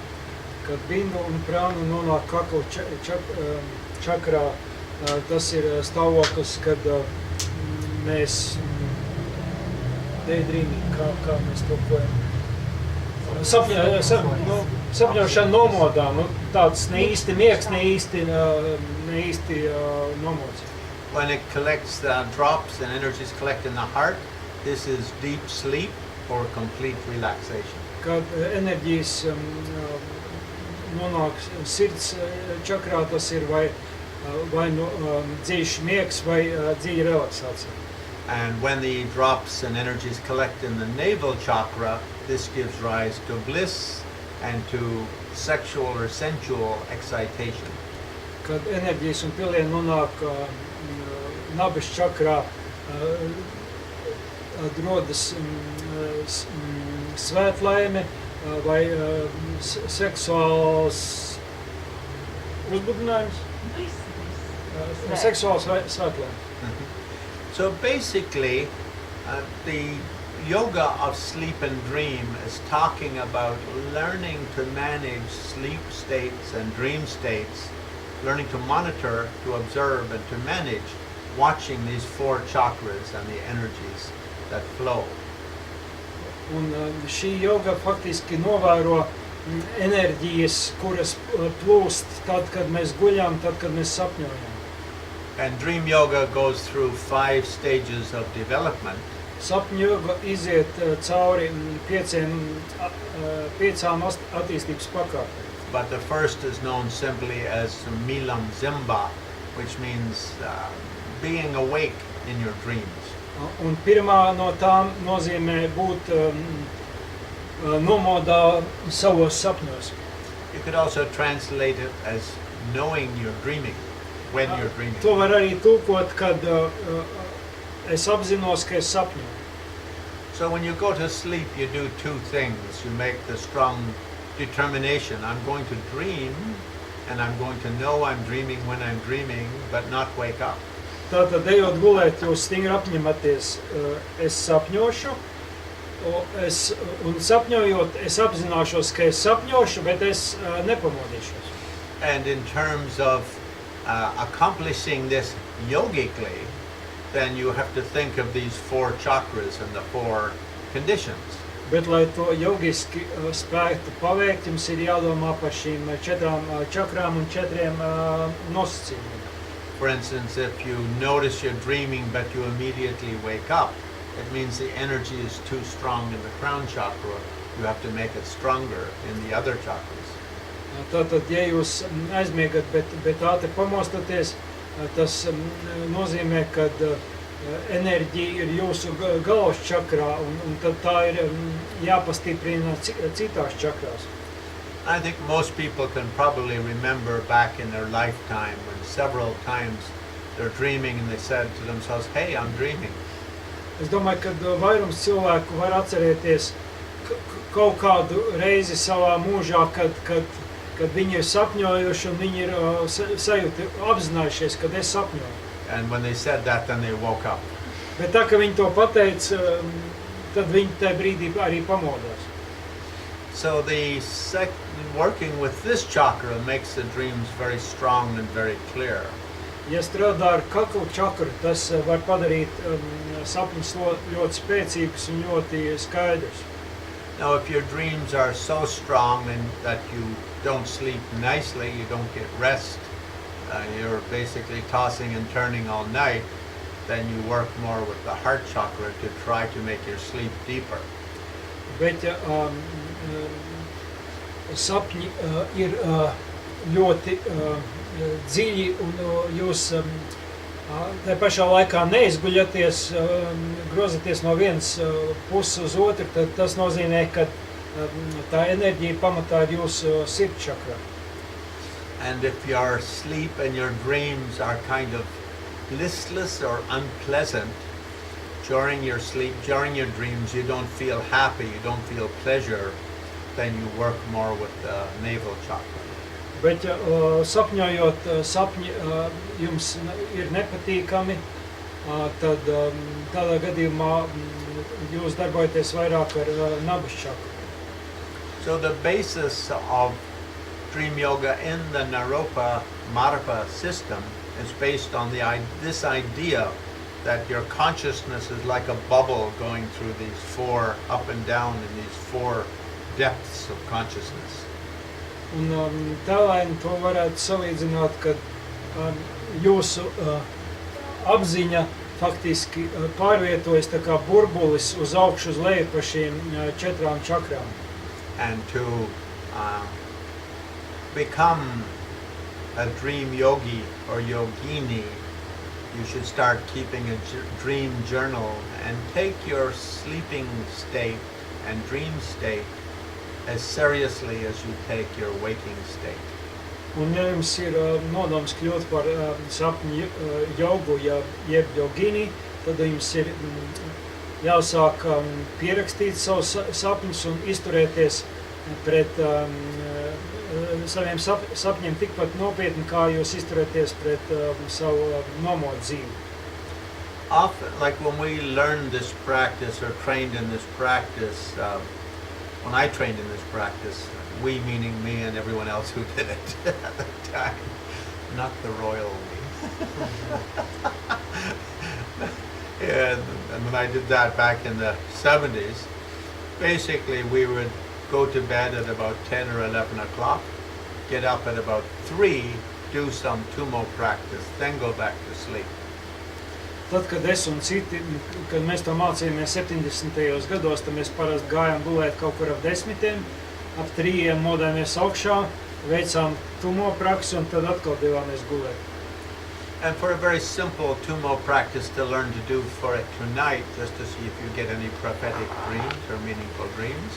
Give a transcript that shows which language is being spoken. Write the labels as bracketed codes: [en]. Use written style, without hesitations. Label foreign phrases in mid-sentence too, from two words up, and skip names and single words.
[lv] Kad bindu un prānu nonāk kakla čakrā, tas ir stāvoklis, kad mēs daydreaming, kā mēs tulkojam. Sapņošana nomodā, tāds ne īsti miegs, ne īsti nomods. [en] When it collects the drops and energies collect in the heart, this is deep sleep or complete relaxation. [lv] Kad enerģijas nonāk sirds čakrā, tas ir vai dziļš miegs vai dziļa relaksācija. [en] And when the drops and energies collect in the navel chakra, this gives rise to bliss and to sexual or sensual excitation. [lv] Kad enerģijas un pilieni nonāk nabas čakrā, rodas svētlaime vai seksuāls uzbudinājums. Seksuāls svētlaime. [en] So basically, the yoga of sleep and dream is talking about learning to manage sleep states and dream states, learning to monitor, to observe, and to manage, watching these 4 chakras and the energies that flow. [lv] Un šī joga faktiski novēro enerģijas, kuras plūst tad, kad mēs guļam, tad, kad mēs sapņojam. [en] And dream yoga goes through 5 stages of development. [lv] Sapņu joga iziet cauri 5 attīstības pakāpēm. [en] But the first is known simply as Milam Zimba, which means being awake in your dreams. [lv] Un pirmā no tām nozīmē būt nomodā savos sapņos. [en] You could also translate it as knowing you're dreaming, when you're dreaming. [lv] To var arī tulkot, kad es apzinos, ka es sapņoju. [en] So when you go to sleep, you do two things. You make the strong determination, I'm going to dream, and I'm going to know I'm dreaming when I'm dreaming, but not wake up. [lv] Tātad, ejot gulēt, jūs stingri apņematies, es sapņošu, un sapņojot, es apzināšos, ka es sapņošu, bet es nepamodīšos. [en] And in terms of accomplishing this yogically, then you have to think of these 4 chakras and the 4 conditions. [lv] Bet, lai to jogiski spētu paveikt, jums ir jādomā par šīm 4 čakrām un 4 nosacījumiem. [en] For instance, if you notice you're dreaming but you immediately wake up, it means the energy is too strong in the crown chakra. You have to make it stronger in the other chakras. [lv] Tātad, ja jūs aizmiegat, bet ātri pamostaties, tas nozīmē, ka enerģija ir jūsu galvas čakrā, un tad tā ir jāpastiprina citās čakrās. [en] I think most people can probably remember back in their lifetime when several times they're dreaming and they said to themselves, hey, I'm dreaming. [lv] Es domāju, ka vairums cilvēku var atcerēties kaut kādu reizi savā mūžā, kad viņi ir sapņojuši un viņi ir apzinājušies, kad es sapņoju. [en] And when they said that, then they woke up. [lv] Bet tā, ka viņi to pateica, tad viņi tajā brīdī arī pamodās. [en] So working with this chakra makes the dreams very strong and very clear. [lv] Ja strādā ar kaklu čakru, tas var padarīt sapņus ļoti spēcīgus un ļoti skaidrus. [en] Now, if your dreams are so strong and that you don't sleep nicely, you don't get rest, you're basically tossing and turning all night, then you work more with the heart chakra to try to make your sleep deeper. [lv] Bet ja sapņi ir ļoti dziļi un jūs tā pašā laikā neizguļaties, grozaties no vienas puses uz otru, tad tas nozīmē, ka tā enerģija pamatā ir jūsu sirdsčakrā. [en] And if your sleep and your dreams are kind of listless or unpleasant, during your sleep, during your dreams, you don't feel happy, you don't feel pleasure, then you work more with the navel chakra. [lv] Bet ja sapņojot, sapņi jums ir nepatīkami, tad tādā gadījumā jūs darbojaties vairāk ar nabas čakru. [en] So the basis of dream yoga in the Naropa-4 system is based on this idea that your consciousness is like a bubble going through these 4 up and down in these 4 depths of consciousness. [lv] Un tēlēni to varētu salīdzināt, ka jūsu apziņa faktiski pārvietojas tā kā burbulis uz augšu uz leju pa šīm 4 čakrām. [en] And to become a dream yogi or yogini, you should start keeping a dream journal and take your sleeping state and dream state as seriously as you take your waking state. [lv] Un ja jums ir nodoms kļūt par sapņu jogu, jeb yogini, tad jums ir jāsāk pierakstīt savus sapņus un izturēties pret saviem sapņiem tikpat nopietni, kā jūs izturēties pret savu nomodu dzīvi. [en] Often, like when we learned this practice or trained in this practice, when I trained in this practice, we meaning me and everyone else who did it at the time, not the royal we. And when I did that back in the 70s, basically we would go to bed at about 10 or 11 o'clock, get up at about 3, do some tumo practice, then go back to sleep. [lv] Tad, kad es un citi, kad mēs to mācījāmies 70. gados, tad mēs parasti gājām gulēt kaut kur ap 10, ap 3 modāmies augšā, veicām tumo praksi un tad atkal devāmies gulēt. [en] And for a very simple tumo practice to learn to do for it tonight, just to see if you get any prophetic dreams or meaningful dreams.